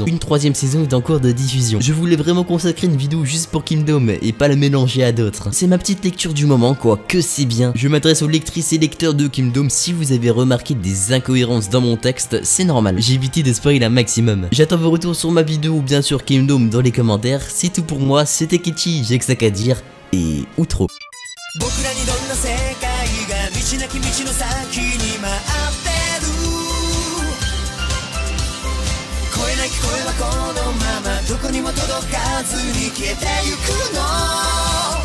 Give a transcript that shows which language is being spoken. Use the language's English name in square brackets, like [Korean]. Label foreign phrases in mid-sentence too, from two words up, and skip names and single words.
[French] Une 3e saison est en cours de diffusion. Je voulais vraiment consacrer une vidéo juste pour Kingdom et pas la mélanger à d'autres. C'est ma petite lecture du moment quoi, que c'est bien. Je m'adresse aux lectrices et lecteurs de Kingdom, si vous avez remarqué des incohérences dans mon texte, c'est normal. J'ai évité de spoiler un maximum. J'attends vos retours sur ma vidéo ou bien sur Kingdom dans les commentaires. C'est tout pour moi, c'était Kichi, j'ai que ça qu'à dire et outro. [Japanese] 道なき道の先に待ってる声なき声はこのままどこにも届かずに消えてゆくの